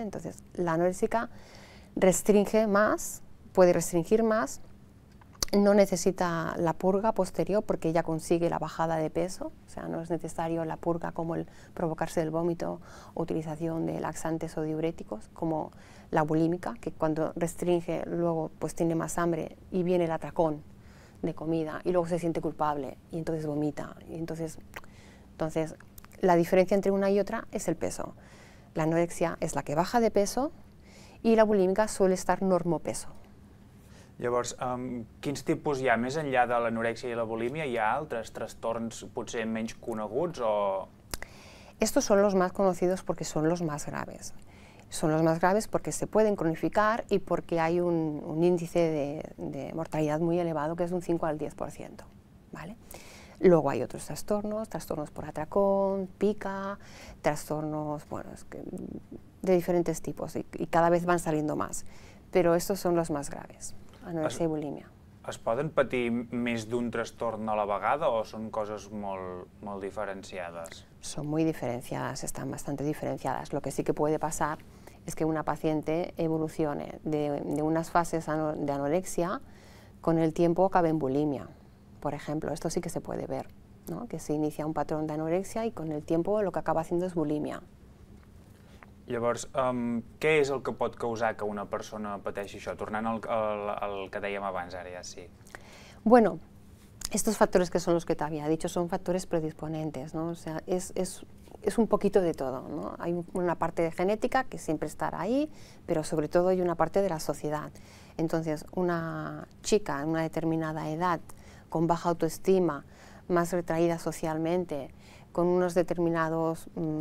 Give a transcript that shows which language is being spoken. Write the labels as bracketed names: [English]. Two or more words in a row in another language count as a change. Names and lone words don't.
[Spanish] Entonces, la anoréxica restringe más, puede restringir más, no necesita la purga posterior porque ella consigue la bajada de peso, o sea, no es necesario la purga como el provocarse el vómito o utilización de laxantes o diuréticos, como la bulímica, que cuando restringe luego pues tiene más hambre y viene el atracón de comida y luego se siente culpable y entonces vomita. Y entonces la diferencia entre una y otra es el peso. La anorexia es la que baja de peso y la bulímica suele estar normopeso. [Catalan] Llavors, quins tipus hi ha? Més enllà de l'anorèxia i la bulímia, hi ha altres trastorns potser menys coneguts o...? [Spanish] Estos son los más conocidos porque son los más graves. Son los más graves porque se pueden cronificar y porque hay un índice de mortalidad muy elevado que es de un 5 al 10%, ¿vale? Luego hay otros trastornos por atracón, pica, trastornos, bueno, de diferentes tipos y cada vez van saliendo más, pero estos son los más graves. [Catalan] Anorexia i bulímia. Es poden patir més d'un trastorn a la vegada o són coses molt diferenciades? [Spanish] Son muy diferenciadas, están bastante diferenciadas. Lo que sí que puede pasar es que una paciente evolucione de unas fases de anorexia, con el tiempo acabe en bulimia, por ejemplo. Esto sí que se puede ver, ¿no? Que se inicia un patrón de anorexia y con el tiempo lo que acaba haciendo es bulimia. [Catalan] Llavors, què és el que pot causar que una persona pateixi això? Tornant al que dèiem abans, ara ja sí. [Spanish] Bueno, estos factores que son los que te había dicho son factores predisponentes, ¿no? O sea, es un poquito de todo, ¿no? Hay una parte de genética que siempre estará ahí, pero sobre todo hay una parte de la sociedad. Entonces, una chica en una determinada edad, con baja autoestima, más retraída socialmente, con unos determinados...